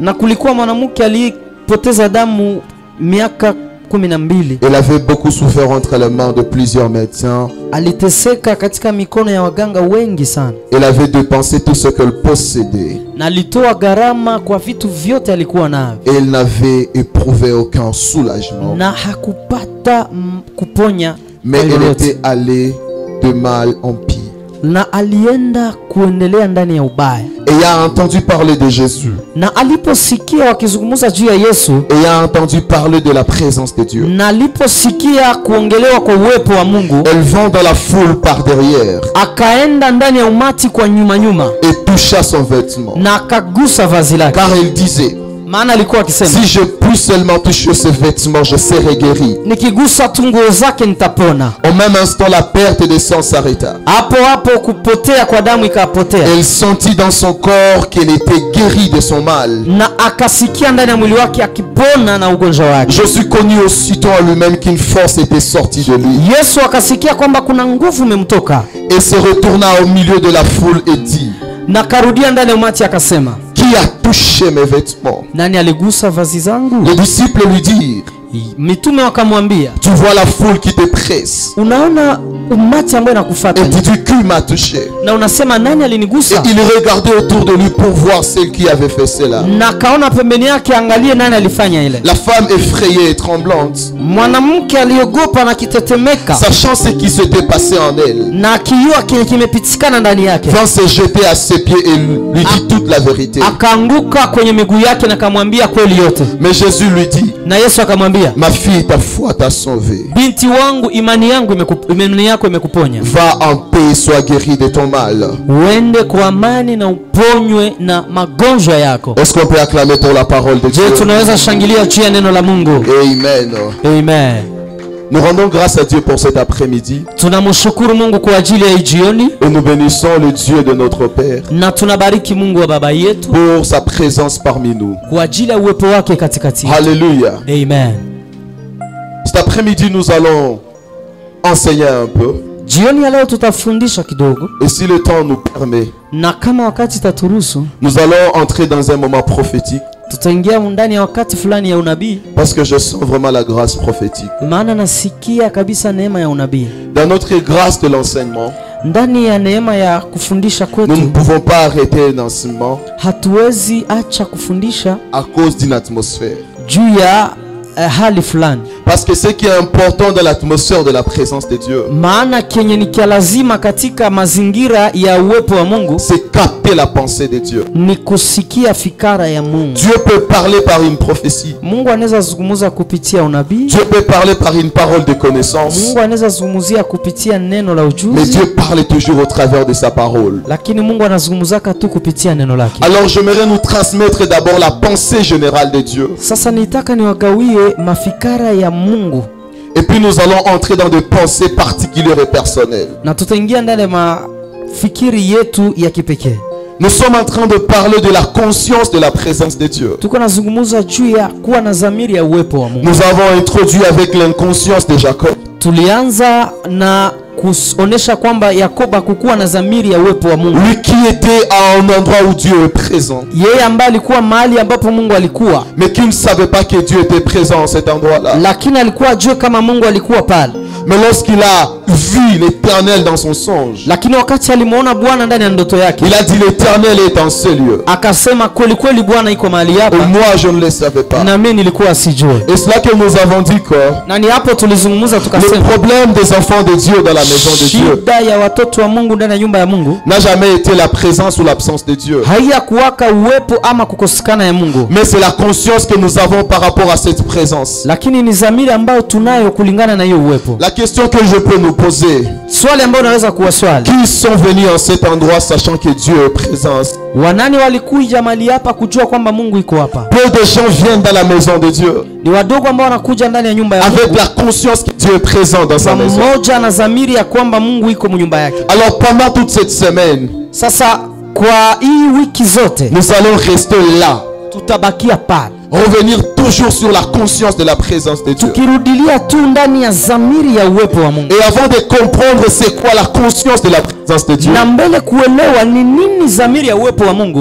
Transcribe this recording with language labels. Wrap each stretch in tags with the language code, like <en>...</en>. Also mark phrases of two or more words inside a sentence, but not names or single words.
<sw>Na kulikuwa mwanamke aliyepoteza damu miaka 12.</sw> <fr>Elle avait beaucoup souffert entre les mains de plusieurs médecins.</fr> <sw>Aliteseka katika mikono ya waganga wengi sana,</sw> <fr>Elle avait dépensé tout ce qu'elle possédait.</fr> <sw>na alitoa gharama kwa vitu vyote alikuwa navyo,</sw> <fr>Et elle n'avait éprouvé aucun soulagement.</fr> <sw>na hakupata kuponya.</sw> <fr>Mais elle était allée de mal en pire.</fr> <sw>Na alienda kuendelea ndani ya ubaya.</sw> <fr>Ayant entendu parler de Jésus,</fr> <sw>Na aliposikia wakizungumza juu ya Yesu,</sw> <fr>ayant entendu parler de la présence de Dieu,</fr> <sw>na aliposikia kuongelewa kwa uwepo wa Mungu,</sw> <fr>elle vint dans la foule par derrière</fr> <sw>akaenda ndani ya umati kwa nyuma nyuma,</sw> <fr>et toucha son vêtement.</fr> <sw>na akagusa vazi lake,</sw> <fr>Car il disait,</fr> <sw>maana alikuwa akisema,</sw> <fr>si je puis seulement toucher ses vêtements, je serai guéri.</fr> <sw>nikigusa tu nguo zake nitapona.</sw> <fr>Au même instant, la perte de sang s'arrêta.</fr> <sw>Hapo hapo kupotea kwa damu ikapotea,</sw> <fr>Elle sentit dans son corps qu'elle était guérie de son mal.</fr> <sw>na akasikia ndani ya mwili wake akipona na ugonjwa wake.</sw> <fr>Jésus connut aussitôt en lui-même qu'une force était sortie de lui.</fr> <sw>Yesu akasikia kwamba kuna nguvu imemtoka,</sw> <fr>Et se retourna au milieu de la foule et dit,</fr> <sw>na karudia ndani ya umati akasema,</sw> <fr>qui a touché mes vêtements?</fr> <sw>nani aligusa vazi zangu?</sw> <fr>Les disciples lui dirent,</fr> <sw>Mitume wakamwambia,</sw> <fr>tu vois la foule qui te presse.</fr> <sw>unaona umati ambayo inakufuata</sw> <fr>Et dis-tu, qui m'a touché?</fr> <sw>na unasema nani</sw> <fr>Et</fr> <sw>alinigusa?</sw> <fr>il regardait autour de lui pour voir celle qui avait fait cela.</fr> <sw>Na kaona pembeni yake angalie nani alifanya ile.</sw> <fr>La femme effrayée et tremblante,</fr> <sw>Mwanamke aliogopa na kitetemeka,</sw> <fr>sachant ce qui s'était passé en elle,</fr> <sw>na akijua kile kimepitikana ndani yake,</sw> <fr>vint se jeter à ses pieds et lui dit toute la vérité.</fr> <sw>akaanguka kwenye miguu yake na akamwambia kweli yote.</sw> <fr>Mais Jésus lui dit,</fr> <sw>Na Yesu akamwambia,</sw> <fr>ma fille, ta foi t'a sauvée.</fr> <sw>binti wangu, imani yako imekuponya.</sw> <fr>Va en paix et sois guérie de ton mal.</fr> <sw>Uende kwa amani na uponywe na magonjwa yako.</sw> <fr>Est-ce qu'on peut acclamer pour la parole de Dieu?</fr> <sw>Je, tunaweza shangilia juu ya neno la Mungu? Amen. Amen.</sw> <fr>Nous rendons grâce à Dieu pour cet après-midi</fr> <sw>Tunamshukuru Mungu kwa ajili ya jioni,</sw> <fr>et nous bénissons le Dieu de notre Père</fr> <sw>na tunabariki Mungu wa baba yetu</sw> <fr>pour sa présence parmi nous.</fr> <sw>kwa ajili ya uwepo wake katikati.</sw> <fr>Alléluia. Amen. Cet après-midi, nous allons enseigner un peu.</fr> <sw>Jioni ya leo tutafundisha kidogo,</sw> <fr>Et si le temps nous permet,</fr> <sw>na kama wakati taturuhusu,</sw> <fr>nous allons entrer dans un moment prophétique</fr> <sw>tutaingia ndani ya wakati fulani ya unabii,</sw> <fr>parce que je sens vraiment la grâce prophétique.</fr> <sw>maana nasikia kabisa neema ya unabii.</sw> <fr>Dans notre grâce de l'enseignement,</fr> <sw>Ndani ya neema ya kufundisha</sw> <fr>nous ne</fr> <sw>kwetu</sw> <fr>pouvons pas arrêter l'enseignement</fr> <sw>hatuwezi acha kufundisha</sw> <fr>à cause d'une atmosphère.</fr> <sw>juu ya hali fulani,</sw> <fr>Parce que ce qui est important dans l'atmosphère de la présence de Dieu,</fr> <sw>maana kenye ni kia lazima katika mazingira ya uwepo wa Mungu</sw> <fr>c'est capter la pensée de Dieu.</fr> <sw>ni kusikia fikara ya Mungu.</sw> <fr>Dieu peut parler par une prophétie.</fr> <sw>Mungu anaweza zungumza kupitia unabii,</sw> <fr>Dieu peut parler par une parole de connaissance.</fr> <sw>Mungu anaweza zungumzia kupitia neno la</sw> <fr>Mais</fr> <sw>ujuzi,</sw> <fr>Dieu parle toujours au travers de sa parole.</fr> <sw>lakini Mungu anazungumzaka tu kupitia neno lake.</sw> <fr>Alors j'aimerais nous transmettre d'abord la pensée générale de Dieu.</fr> <sw>Sasa nitaka niwagawie mafikara ya Mungu,</sw> <fr>Et puis nous allons entrer dans des pensées particulières et personnelles.</fr> <sw>na tutaingia ndani ya mafikiri yetu ya kipekee.</sw> <fr>Nous sommes en train de parler de la conscience de la présence de Dieu.</fr> <sw>Tuko nazungumza juu ya kuwa na dhamiri ya uwepo wa Mungu.</sw> <fr>Nous avons introduit avec l'inconscience de Jacob.</fr> <sw>Tulianza na kuonesha kwamba Yakobo hakukuwa na dhamiri ya uwepo wa Mungu.</sw> <fr>Lui qui était à un endroit où Dieu est présent,</fr> <sw>Yeye ambaye alikuwa mahali ambapo Mungu alikuwa,</sw> <fr>mais qui ne savait pas que Dieu était présent en cet endroit-là.</fr> <sw>lakini alikuwa ajue kama Mungu alikuwa pale.</sw> <fr>Mais lorsqu'il a vu l'Éternel dans son songe,</fr> <sw>Lakini wakati alimuona Bwana ndani ya ndoto yake,</sw> <fr>il a dit l'Éternel est en ce lieu.</fr> <sw>akasema kweli kweli Bwana iko mahali</sw> <fr>Et</fr> <sw>hapa,</sw> <fr>moi je ne le savais pas.</fr> <sw>na mimi nilikuwa sijue.</sw> <fr>Et c'est là que nous avons dit que</fr> <sw>Na ni hapo tulizungumza</sw> <fr>le</fr> <sw>tukasema</sw> <fr>problème des enfants de Dieu dans la maison de Dieu</fr> <sw>shida ya watoto wa Mungu ndani ya nyumba ya Mungu</sw> <fr>n'a jamais été la présence ou l'absence de Dieu.</fr> <sw>haiyakuwaka uwepo ama kukosekana ya Mungu,</sw> <fr>Mais c'est la conscience que nous avons par rapport à cette présence.</fr> <sw>lakini ni dhamiri ambayo tunayo kulingana na hiyo uwepo.</sw> <fr>La question que je peux nous poser,</fr> <sw>Swali ambayo unaweza kuwa swali,</sw> <fr>qui sont venus en cet endroit sachant que Dieu est présent?</fr> <sw>wanani walikuja mahali hapa kujua kwamba Mungu iko hapa?</sw> <fr>Peu de gens viennent dans la maison de Dieu</fr> <sw>Ni wadogo ambao wanakuja ndani ya nyumba ya</sw> <fr>avec</fr> <sw>Mungu</sw> <fr>la conscience que Dieu est présent dans sa maison.</fr> <sw>pamoja na dhamiri ya kwamba Mungu iko nyumba yake.</sw> <fr>Alors pendant toute cette semaine,</fr> <sw>Sasa kwa hii wiki zote</sw> <fr>nous allons rester là,</fr> <sw>tutabakia pale</sw> <fr>revenir toujours sur la conscience de la présence de Dieu.</fr> <sw>tukirudilia tu ndani ya dhamiri ya uwepo wa Mungu,</sw> <fr>Et avant de comprendre c'est quoi la conscience de la présence de Dieu,</fr> <sw>na mbele kuelewa ni nini dhamiri ya uwepo wa Mungu,</sw>